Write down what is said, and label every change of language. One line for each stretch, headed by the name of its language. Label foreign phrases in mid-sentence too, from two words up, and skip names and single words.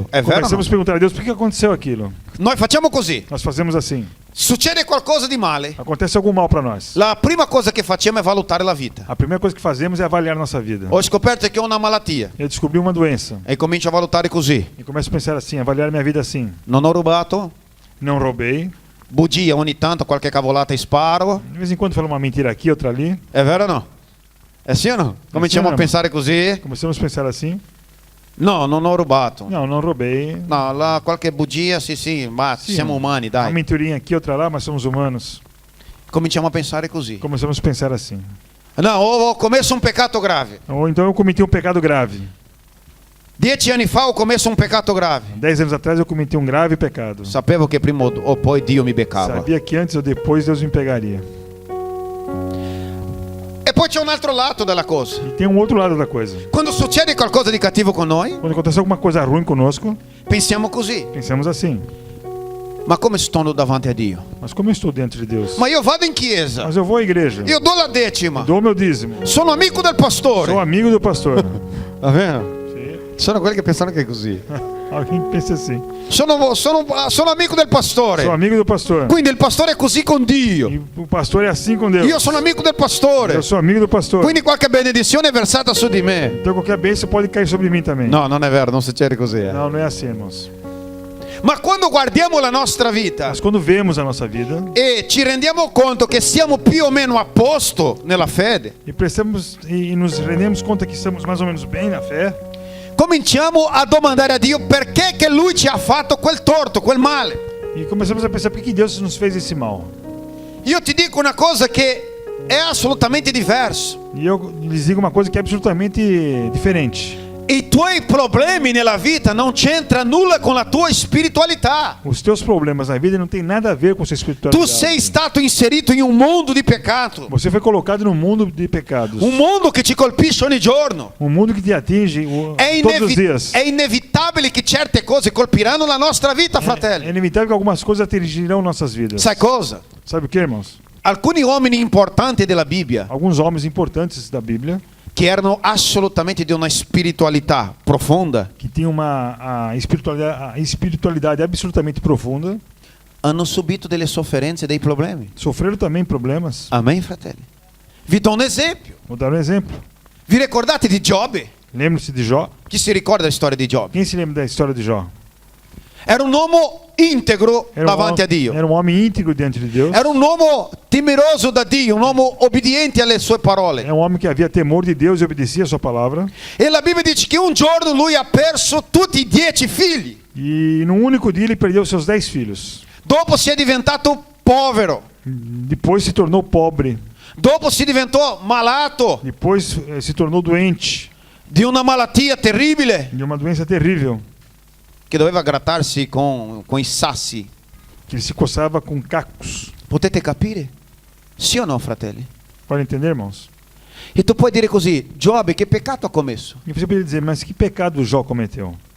Italian: È vero?
Portuguese: começamos a perguntar a Deus por que aconteceu aquilo.
Italian: Noi facciamo così.
Portuguese: Nós fazemos assim.
Italian: Succede qualcosa di male,
Portuguese: Acontece algum mal para nós.
Italian: la prima cosa che facciamo è valutare la vita.
Portuguese: A primeira coisa que fazemos é avaliar nossa vida.
Italian: Ho scoperto che ho una malattia
Portuguese: Eu descobri uma doença
Italian: e comincio a valutare così.
Portuguese: e começo a pensar assim, avaliar minha vida assim.
Italian: Non ho rubato,
Portuguese: Não roubei.
Italian: bugia ogni tanto, qualche cavolata sparo.
Portuguese: De vez em quando falo uma mentira aqui, outra ali.
Italian: È vero o no? È sì o no? Cominciamo Sì o a no? pensare così.
Portuguese: Começamos a pensar assim.
Italian: No, non ho rubato.
Portuguese: Não, não roubei.
Italian: No, qualche bugia, sì, ma Sì, siamo umani,
Portuguese: Uma
Italian: dai.
Portuguese: mentirinha aqui, outra lá, mas somos humanos.
Italian: Cominciamo a pensare così.
Portuguese: Começamos a pensar assim.
Italian: No, ho commesso un peccato grave.
Portuguese: Ou então eu cometi um pecado grave.
Italian: 10 anni fa ho commesso un peccato grave.
Portuguese: 10 anos atrás eu cometi um grave pecado.
Italian: Sapevo che prima o poi Dio mi beccava.
Portuguese: Sabia que antes ou depois Deus me pegaria.
Italian: E poi c'è un altro lato della cosa.
Portuguese: E tem um outro lado da coisa.
Italian: Quando succede qualcosa di cattivo con noi,
Portuguese: Quando acontece alguma coisa ruim conosco,
Italian: pensiamo così.
Portuguese: pensamos assim.
Italian: Ma come sto davanti a Dio?
Portuguese: Mas como eu estou dentro de Deus?
Italian: Ma io vado in chiesa,
Portuguese: Mas eu vou à igreja.
Italian: io do la decima,
Portuguese: Dou meu dízimo.
Italian: sono amico del pastore.
Portuguese: Sou amigo do pastor.
Italian: Va bene? Sì. Sono quelli che pensano che è così.
Portuguese: Alguém pensa assim.
Italian: Sono amico del pastore.
Portuguese: Sou amigo do pastor.
Italian: Quindi il pastore è così con Dio.
Portuguese: E o pastor é assim com Deus.
Italian: Io sono amico del pastore.
Portuguese: Eu sou amigo do pastor.
Italian: Quindi qualche benedizione è versata su di me.
Portuguese: Então qualquer bênção pode cair sobre mim também.
Italian: No, non è vero, non succede così.
Portuguese: Não, não é assim, irmãos.
Italian: Ma quando guardiamo la nostra vita
Portuguese: Mas quando vemos a nossa vida
Italian: e ci rendiamo conto che siamo più o meno a posto nella fede,
Portuguese: e nos rendemos conta que estamos mais ou menos bem na fé,
Italian: cominciamo a domandare a Dio perché che Lui ci ha fatto quel torto, quel male.
Portuguese: e começamos a pensar por que Deus nos fez esse mal.
Italian: Io ti dico una cosa che è assolutamente diversa.
Portuguese: E eu lhes digo uma coisa que é absolutamente diferente.
Italian: I tuoi problemi nella vita non c'entra nulla con la tua spiritualità.
Portuguese: Os teus problemas na vida não tem nada a ver com sua
Italian: Tu
Portuguese: espiritualidade.
Italian: sei stato inserito in un mondo di peccato,
Portuguese: Você foi colocado num mundo de pecados.
Italian: un mondo che ci colpisce ogni giorno.
Portuguese: Um mundo que te atinge todos os dias.
Italian: È inevitabile che certe cose colpiranno la nostra vita,
Portuguese: É
Italian: fratelli.
Portuguese: inevitável que algumas coisas atingirão nossas vidas.
Italian: Sai cosa?
Portuguese: Sabe o que, irmãos?
Italian: Alcuni uomini importanti della Bibbia,
Portuguese: Alguns homens importantes da Bíblia,
Italian: che erano assolutamente di una spiritualità profonda,
Portuguese: que tinham a espiritualidade absolutamente profunda,
Italian: hanno subito delle sofferenze e dei problemi.
Portuguese: sofreram também problemas.
Italian: Amen, fratelli? Vi do un esempio.
Portuguese: Vou dar um exemplo.
Italian: Vi ricordate di Giobbe?
Portuguese: Lembra-se de Jó?
Italian: Chi si ricorda la storia di Giobbe?
Portuguese: Quem se lembra da história de Jó?
Italian: Era un uomo integro
Portuguese: Era
Italian: davanti a Dio.
Portuguese: Era um homem íntegro diante de Deus.
Italian: Era un uomo temeroso da Dio, un uomo obbediente alle sue parole.
Portuguese: É um homem que havia temor de Deus e obedecia a sua palavra.
Italian: E la Bibbia dice che un giorno lui ha perso tutti i 10 figli.
Portuguese: E num único dia ele perdeu seus 10 filhos.
Italian: Dopo si è diventato povero.
Portuguese: Depois se tornou pobre.
Italian: Dopo si diventò malato
Portuguese: Depois se tornou doente
Italian: di una malattia terribile.
Portuguese: de uma doença terrível.
Italian: che doveva grattarsi con i sassi.
Portuguese: que ele se coçava com cacos.
Italian: Potete capire? Sì o no, fratelli?
Portuguese: Pode entender, irmãos?
Italian: E tu puoi dire così: Giobbe, che peccato ha commesso?
Portuguese: E você poderia dizer, mas que pecado Jó cometeu?